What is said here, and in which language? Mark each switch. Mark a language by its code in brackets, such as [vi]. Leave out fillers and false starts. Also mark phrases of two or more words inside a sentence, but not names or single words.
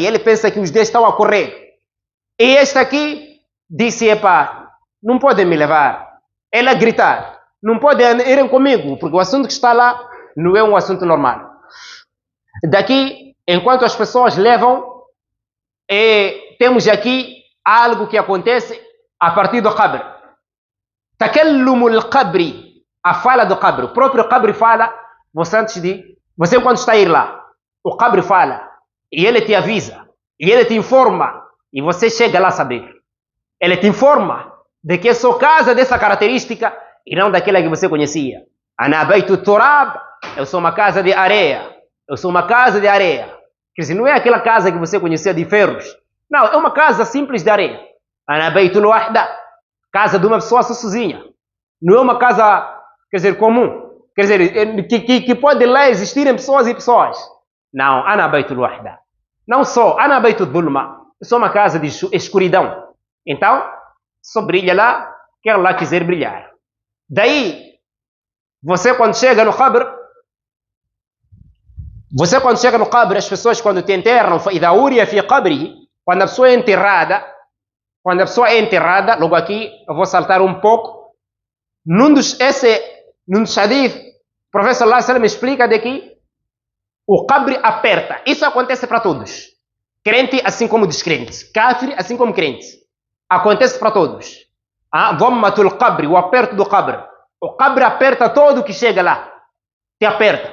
[pt] Ele pensa que os dias estão a correr. E este aqui disse, epá, não podem me levar. Ele a gritar, não podem irem comigo, porque o assunto que está lá não é um assunto normal. Daqui, enquanto as pessoas levam, temos aqui algo que acontece a partir do qabr. [ar] تكلم القبر, [pt] a fala do qabr. O próprio qabr fala, você quando está a ir lá, o qabr fala, e ele te avisa, e ele te informa, e você chega lá a saber. Ele te informa de que sua casa dessa característica, e não daquela que você conhecia. [ar] أنا بيت التراب, [pt] eu sou uma casa de areia. Eu sou uma casa de areia. Quer dizer, não é aquela casa que você conhecia de ferros. Não, é uma casa simples de areia. [ar] أنا بيت الوحدة, [pt] casa de uma pessoa sozinha. Não é uma casa, quer dizer, comum. Quer dizer, que pode lá existirem pessoas e pessoas. Não, [ar] أنا بيت الوحدة. [pt] Não só, [ar] أنا بيت الظلمة. [pt] Eu sou uma casa de escuridão. Então, só brilha lá, quem lá quiser brilhar. Daí, você quando chega no qabr, as pessoas quando te enterram, quando a pessoa é enterrada, logo aqui eu vou saltar um pouco, num dos hadith, o professor [ar] صلى الله عليه وسلم [pt] explica de que o qabr aperta. Isso acontece para todos. Crente assim como descrente, kafir assim como crente. Acontece para todos. [ar] ضمة القبر, [pt] o aperto do qabr. O qabr aperta todo que chega lá. Te aperta.